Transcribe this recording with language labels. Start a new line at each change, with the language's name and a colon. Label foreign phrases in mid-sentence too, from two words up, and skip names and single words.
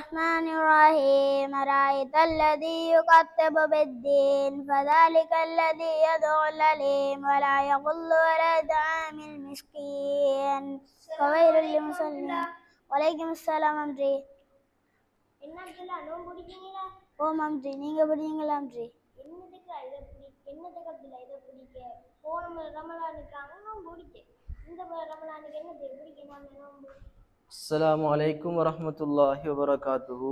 Arabic: الرحمن الرحيم أرأيت الذي يكذب بالدين فذلك الذي يدعو اليتيم ولا يغل ولا يطعم المسكين فويل للمصلين. وعليكم السلام அம்ரி.
Tamil: என்னதுல நோம்பு பிடிக்கீங்களா? ஓம் அம்ரி, நீங்க பிடிங்களா அம்ரி? என்னதுக்கு இதை என்னதுக்கு அப்படில இதை பிடிக்க போன ரமலானுக்கு அவனும் பிடிக்க இந்த ரமலானுக்கு என்னது பிடிக்க நான் நோம்பு.
Arabic: السلام عليكم ورحمة الله وبركاته.